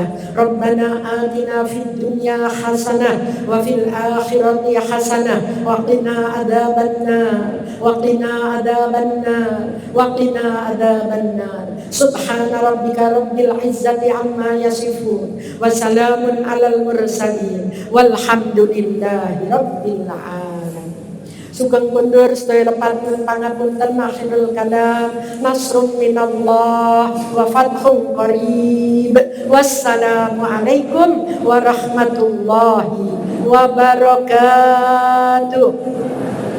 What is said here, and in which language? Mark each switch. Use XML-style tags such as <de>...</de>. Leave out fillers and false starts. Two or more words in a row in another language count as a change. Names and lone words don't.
<ar>ربنا آتنا في الدنيا حسنة وفي الآخرة حسنة وقنا عذاب النار وقنا عذاب النار وقنا عذاب النار. سبحان ربك رب العزة عما يصفون وسلام على المرسلين والحمد لله رب العالمين.</ar> <jv>Sugeng kondur sedaya lepaten pangapunten</jv> <ar>آخر الكلام. نصر من الله وفتح قريب. والسلام عليكم ورحمة الله وبركاته.</ar>